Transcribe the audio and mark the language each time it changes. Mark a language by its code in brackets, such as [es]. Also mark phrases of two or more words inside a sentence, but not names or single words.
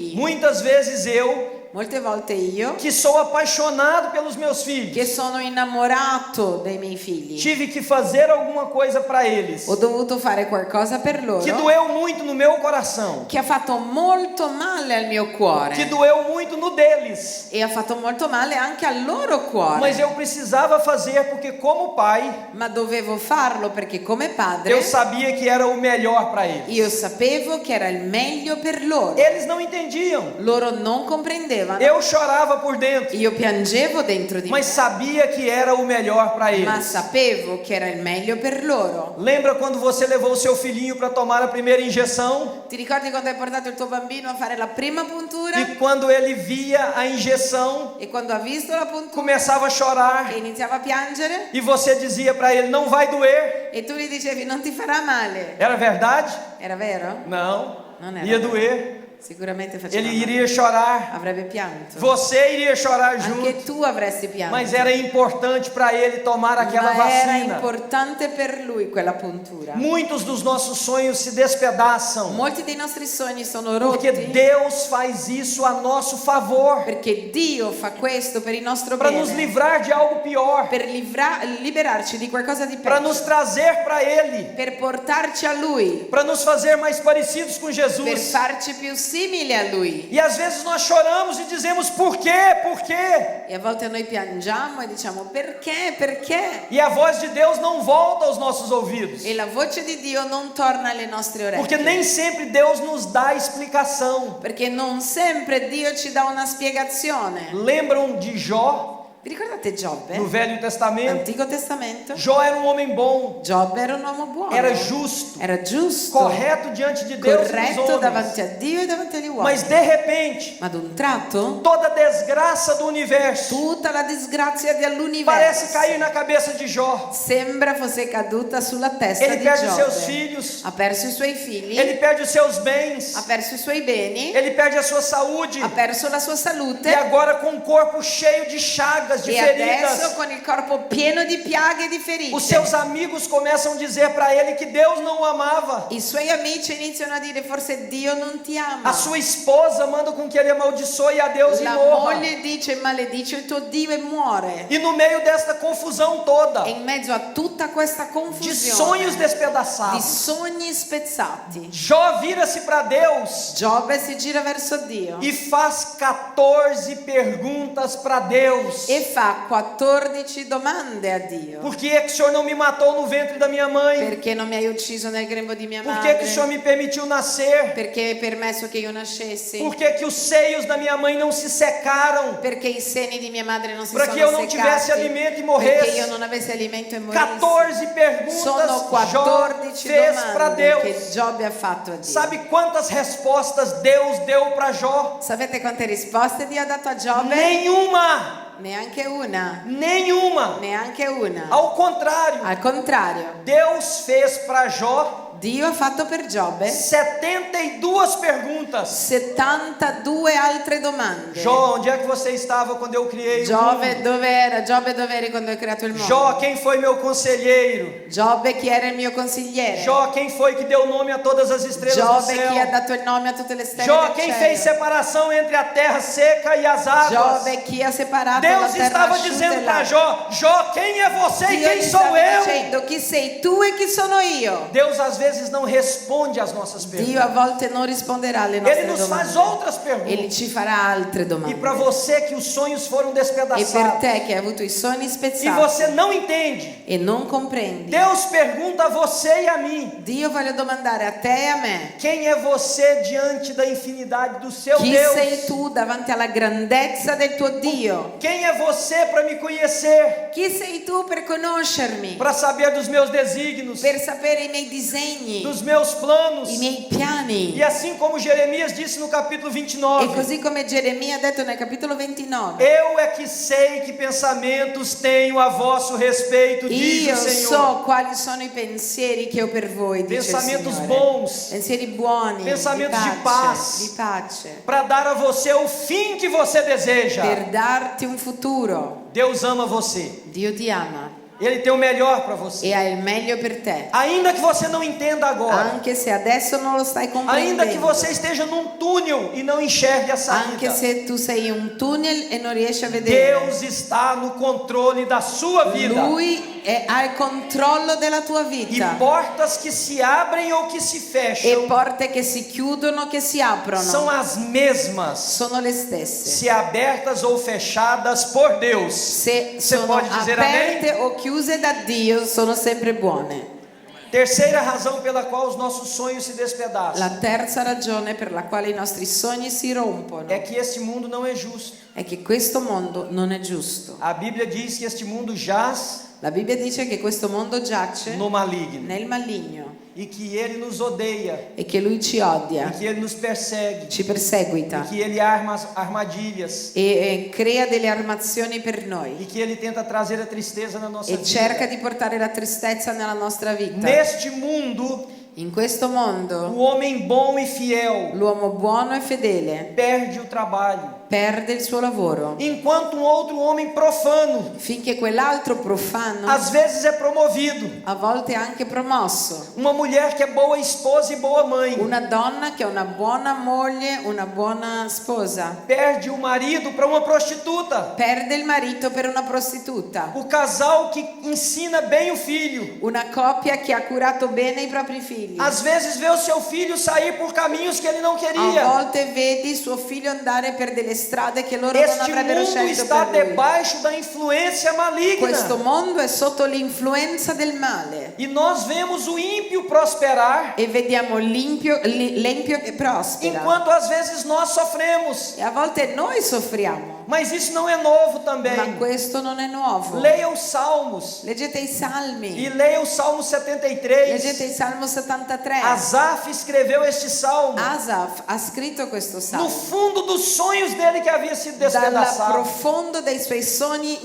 [pt] Muitas vezes eu, [it] Molte volte io, [pt] que sou apaixonado pelos meus filhos, [it] che sono innamorato dei miei figli, [pt] tive que fazer alguma coisa para eles [it] ho dovuto fare qualcosa per loro [pt] que doeu muito no meu coração, [it] che ha fatto molto male al mio cuore [pt] que doeu muito no deles, [it] e ha fatto molto male anche al loro cuore, [pt] mas eu precisava fazer porque como pai [it] ma dovevo farlo perché come padre [pt] eu sabia que era o melhor para eles. [it] io sapevo che era il meglio per loro. [pt] Eles não entendiam. [it] Loro non comprendevano. [pt] Eu chorava por dentro, [it] Io piangevo dentro di [pt] mas [it] me, [pt] sabia que era o melhor para [it] ma [pt] eles. [it] sapevo che era il meglio per loro. [pt] Lembra quando você levou o seu filhinho para tomar a primeira injeção? [it] Ti ricordi quando hai portato il tuo bambino a fare la prima puntura? [pt] E quando ele via a injeção, [it] E quando ha visto la puntura [pt] começava a chorar, [it] e iniziava a piangere [pt] e você dizia para ele: não vai doer. [it] e tu gli dicevi non ti farà male. [pt] Era verdade? [it] Era vero? [pt] Não. [it] Non era [pt] Ia [it] vero. [pt] doer. [it] Sicuramente faceva [pt] Ele [it] male. [pt] iria chorar. [it] Avrebbe pianto. [pt] Você iria chorar [it] Anche [pt] junto. [it] tu avresti pianto. [pt] Mas era importante para ele tomar aquela [it] Ma era [pt] vacina. [it] importante per lui quella puntura. [pt] Muitos dos nossos sonhos se despedaçam [it] Molti dei nostri sogni sono [pt] porque [it] rotti [pt] Deus faz isso a nosso favor, [it] perché Dio fa questo per il nostro [pt] para nos [it] bene, [pt] livrar de algo pior, [it] per liberarci di qualcosa di [pt] para [it] peggio, [pt] nos trazer para Ele, [it] per portarci a Lui, [pt] para nos fazer mais parecidos com [it] per [pt] Jesus. [it] farci più simili a Lui. [pt] E às vezes nós choramos e dizemos: por quê? Por quê? [it] E a volte noi piangiamo e diciamo perché? Perché? [pt] E a voz de Deus não volta aos nossos ouvidos, [it] E la voce di Dio non torna alle nostre [pt] porque [it] orecchie. [pt] nem sempre Deus nos dá explicação. [it] Perché non sempre Dio ci dà una spiegazione. [pt] Lembram de Jó [it] Vi ricordate Giobbe? [pt] no Velho Testamento? [it] Antico Testamento? [pt] Jó era um homem bom, [it] Giobbe era un uomo buono. [pt] era justo, [it] Era giusto. [pt] correto diante de Deus e dos [it] Corretto [pt] homens. [it] davanti a Dio e davanti agli uomini. [pt] Mas de repente, [it] Ma ad un tratto [pt] toda a desgraça do universo [it] tutta la disgrazia [pt] parece [it] dell'universo [pt] cair na cabeça de Jó. [it] sembra fosse caduta sulla testa [pt] Ele [it] di [pt] perde os seus [it] Giobbe. [pt] filhos, [it] Ha perso i suoi figli, [pt] ele perde os seus bens, [it] ha perso i suoi beni, [pt] ele perde a sua saúde, [it] ha perso la sua salute [pt] e agora com o corpo cheio de chagas, chagas, de [it] E adesso [pt] feridas, [it] con il corpo pieno di piaghe e di ferite, [pt] os seus amigos começam a dizer para ele que Deus não o amava. [it] i suoi amici iniziano a dire forse Dio non ti ama. [pt] A sua esposa manda com que ele amaldiçoe a Deus e [it] La [pt] morra. [it] moglie dice maledice il tuo Dio e muore. [pt] E no meio desta confusão toda, [it] E in mezzo a tutta questa [pt] de [it] confusione [pt] sonhos [it] di [pt] despedaçados, [it] sogni spezzati, [pt] Jó vira-se para Deus [it] Giobbe si gira verso Dio [pt] e faz 14 perguntas para Deus. [it] e fa 14 domande a Dio. [pt] Por que é que o Senhor não me matou no ventre da minha mãe? [it] Perché non mi hai ucciso nel grembo di mia [pt] Por que que o Senhor [it] madre? [pt] me permitiu nascer? [it] Perché hai permesso che io nascessi? [pt] Por que que os seios da minha mãe não se secaram? [it] Perché i seni di mia madre non si [pt] Para que eu [it] sono [pt] não tivesse [it] seccati? [pt] alimento e [it] Perché [pt] morresse? [it] io non avessi alimento e morissi? [pt] 14 perguntas [it] Sono [pt] Jó [it] 14 [pt] fez para [it] domande [pt] Deus. [it] che Giobbe ha fatto a Dio. [pt] Sabe quantas respostas Deus deu para Jó? [it] Sapete quante risposte Dio ha dato a Giobbe? [pt] Nenhuma. [it] Neanche una. [pt] Nenhuma. [it] Neanche una. [pt] Ao contrário, [it] Al contrario, [pt] Deus fez para Jó [it] Dio ha fatto per Giobbe [pt] 72 perguntas. [it] 72 altre domande. [pt] Jó, onde é que você estava quando eu criei o [it] Giobbe [pt] mundo? [it] dove era? Giobbe dove eri quando hai creato il mondo? [pt] Jó, quem foi meu conselheiro? [it] Giobbe chi era il mio consigliere? [pt] Jó, quem foi que deu nome a todas as estrelas do [it] Giobbe chi ha [pt] céu? [it] dato il nome a tutte le stelle [pt] Jó, [it] del [pt] quem [it] cielo? [pt] fez separação entre a terra seca e as águas? [it] Giobbe chi ha separato la [pt] Deus [it] terra [pt] estava [it] asciutta [pt] dizendo [it] e [pt] para [it] l'acqua? [pt] Jó: Jó, quem é você e [it] Dio [pt] quem [it] gli [pt] sou [it] stava [pt] eu? [it] dicendo chi sei tu e chi sono io. [pt] Deus às vezes não responde às nossas [it] Dio a [pt] perguntas. [it] volte non risponderà alle nostre [pt] Ele nos faz [it] domande. [pt] outras Ele perguntas. [it] ci farà altre [pt] E [it] domande. [pt] para você que os sonhos foram [it] E per [pt] despedaçados [it] te che hai avuto i sogni [pt] e [it] spezzati [pt] você não entende, [it] e non comprendi, [pt] Deus pergunta a você e a mim: [it] Dio voglio domandare a te e a me: [pt] quem é você diante da infinidade do seu [it] chi [pt] Deus? [it] sei tu davanti alla grandezza del tuo Dio? [pt] Quem é você para me conhecer? [it] Chi sei tu per conoscermi? [pt] Para saber dos meus desígnios, [it] Per sapere i miei disegni, [pt] dos meus planos? [it] i miei piani? [pt] E assim como Jeremias disse no capítulo [it] E [pt] 29, [it] così come Geremia ha detto nel capitolo 29: [pt] eu é que sei que pensamentos tenho a vosso respeito, diz [it] io [pt] o Senhor. [it] so quali sono i pensieri che ho per voi, dice il [pt] Pensamentos [it] Signore. [pt] bons, [it] Pensieri buoni, [pt] Pensamentos [it] di di pace, [pt] paz. [it] di pace, [pt] para dar a você o fim que você deseja. [it] per darti un futuro. [pt] Deus ama você. [it] Dio ti ama [pt] Ele tem o melhor para você. [it] e ha il meglio per te, [pt] Ainda que você não entenda agora, [it] anche se adesso non lo stai [pt] ainda que [it] comprendendo, [pt] você esteja num túnel e não enxergue a [it] anche [pt] saída, [it] se tu sei in un tunnel e non riesci a vedere, [pt] Deus está no controle da sua vida. [it] Lui ha il controllo della tua [pt] E [it] vita. [pt] portas que se abrem ou que se [it] E [pt] fecham [it] porte che si chiudono, che si aprono, [pt] são as mesmas, [it] sono le stesse. [pt] se abertas ou fechadas por Deus. [it] Se [pt] Você [it] sono [pt] pode dizer [it] aperte [pt] amém? [it] o chiuse da Dio, sono sempre buone. [pt] Terceira razão pela qual os nossos sonhos se despedaçam [it] La terza ragione per la quale i nostri sogni si rompono [pt] é que este mundo não é justo. [it] è che questo mondo non è giusto. [pt] A Bíblia diz que este mundo jaz [it] La Bibbia dice che questo mondo giace [pt] no maligno [it] nel maligno [pt] e que ele nos odeia, [it] e che lui ci [pt] e [it] odia, [pt] que ele nos persegue, [it] ci [pt] e [it] perseguita [pt] que ele arma armadilhas, [it] e crea delle armazioni per [pt] e [it] noi [pt] que ele tenta trazer a tristeza na nossa [it] e cerca [pt] vida. [it] di portare la tristezza nella nostra vita. [pt] Neste mundo, [it] In questo [pt] o [it] mondo [pt] homem bom e fiel [it] l'uomo buono e fedele [pt] perde o trabalho, [it] perde il suo lavoro, [pt] enquanto um outro homem profano [it] finché quell'altro profano [pt] às vezes é promovido. [it] a volte è anche promosso. [pt] Uma mulher que é boa esposa e boa mãe [it] Una donna che è una buona moglie, una buona sposa, [pt] perde o marido para uma prostituta. [it] perde il marito per una prostituta. [pt] O casal que ensina bem o filho, [it] Una coppia che ha curato bene i propri figli. [pt] às vezes vê o seu filho sair por caminhos que ele não [it] A [pt] queria. [it] volte vedi suo figlio andare per delle strade che loro non [pt] Este [it] avrebbero [pt] mundo [it] scelto [pt] está [it] per lui. [pt] debaixo da influência [it] Questo [pt] maligna. [it] mondo è sotto l'influenza del male [pt] E nós vemos o ímpio prosperar, [it] e vediamo l'empio che prospera [pt] enquanto às vezes nós sofremos. [it] e a volte noi soffriamo, [pt] Mas isso não é novo [it] ma [pt] também. [it] questo non è nuovo. [pt] Leia os Salmos [it] Leggete i [pt] e [it] Salmi, [pt] leia o Salmo 73. [it] leggete il Salmo 73. [pt] Asaf escreveu este salmo [it] Asaf ha scritto questo [pt] no [it] salmo [pt] fundo dos sonhos dele que havia sido [it] dal [pt] despedaçado. [it] profondo dei suoi sogni